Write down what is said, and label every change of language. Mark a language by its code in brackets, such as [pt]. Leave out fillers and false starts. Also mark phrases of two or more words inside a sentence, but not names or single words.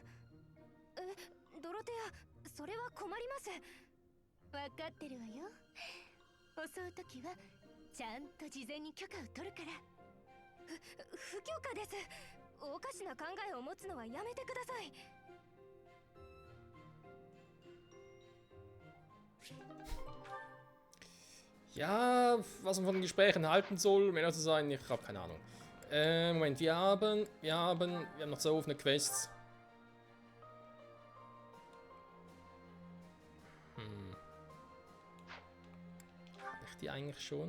[ja] ドロテア、それは困ります。分かってるわよ。襲うときはちゃんと事前に許可を取るから。不許可です。おかしな考えを持つのはやめてください。 [de] Ja, was man von den Gesprächen halten soll, um ehrlich zu sein, ich habe keine Ahnung. Moment, wir haben noch 2 offene Quests. Habe ich die eigentlich schon?